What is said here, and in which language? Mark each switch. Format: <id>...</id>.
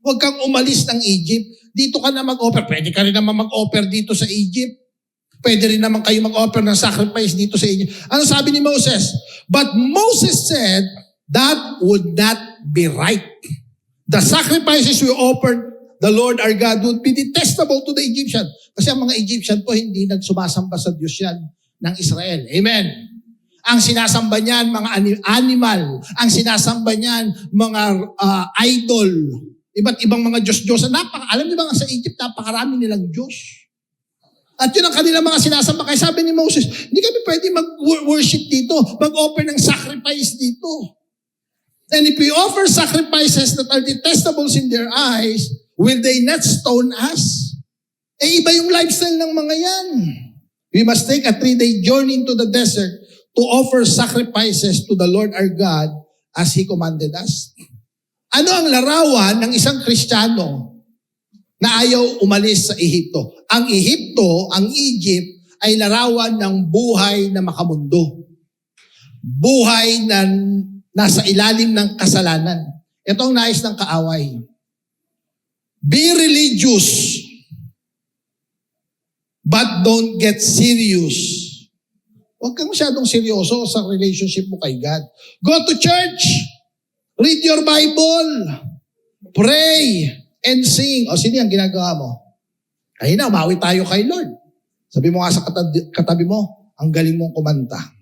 <tl>Huwag kang umalis ng Egypt. Dito ka na mag-offer. Pwede ka rin naman mag-offer dito sa Egypt. Pwede rin naman kayo mag-offer ng sacrifice dito sa Egypt. Ano sabi ni Moses?</tl> <en>But Moses said, that would not be right. The sacrifices we offered the Lord our God would be detestable to the Egyptian.</en> <tl>Kasi ang mga Egyptian po hindi nagsumasamba sa Diyos yan ng Israel. Amen. Ang sinasamba niyan, mga animal. Ang sinasamba niyan, mga idol. Iba't ibang mga Diyos-Diyosan. Alam niyo ba sa Egypt, napakarami nilang Diyos. At yun ang kanilang mga sinasamba. Kaya sabi ni Moses, hindi kami pwede mag-worship dito, mag-offer ng sacrifice dito.</tl> <en>And if we offer sacrifices that are detestable in their eyes, will they not stone us?</en> <tl>Iba yung lifestyle ng mga yan.</tl> <en>We must take a 3-day journey into the desert to offer sacrifices to the Lord our God as He commanded us.</en> <tl>Ano ang larawan ng isang Kristiyano na ayaw umalis sa Ehipto? Ang Ehipto, ang Egypt, ay larawan ng buhay na makamundo. Buhay na nasa ilalim ng kasalanan. Ito ang nais ng kaaway.</tl> <en>Be religious, but don't get serious.</en> <tl>Huwag kang masyadong seryoso sa relationship mo kay God.</tl> <en>Go to church. Read your Bible. Pray and sing.</en> <tl>O sino ang ginagawa mo? Ayun na, umawi tayo kay Lord. Sabi mo nga sa katabi mo, ang galing mong kumanta.</tl>